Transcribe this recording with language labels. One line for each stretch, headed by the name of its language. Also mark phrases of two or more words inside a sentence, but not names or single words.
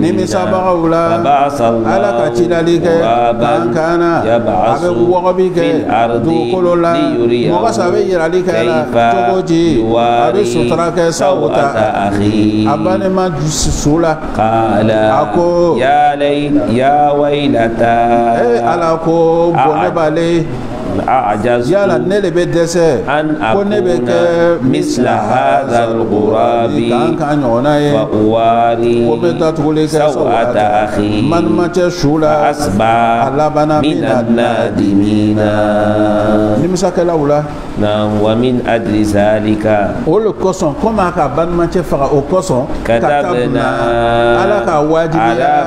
Bambara: nimisabagaw la ala ka cidali kɛ kan kana a bɛ wɔgɔbi kɛ dugukolo la mɔgɔ sa a bɛ yirali kɛ la cogo di a bɛ sutura kɛ sabu ta a balima su la a ko
Arabic: يا ويلتا
Bambara: ala ko bɔnɛ b'ale yala ne de bɛ dɛsɛ ko ne bɛ kɛ
Arabic: مثل هذا الغراب
Bambara: kan ɲɔgɔnna ye ko bɛ datuguli kɛ
Arabic: سوأة أخي
Bambara: manimacɛ su la a labana min nadimina nimisakɛlaw la
Arabic: ومن أجل ذلك
Bambara: o le kosɔn komi a ka balimacɛ faga o kosɔn katabna ala ka wajibiya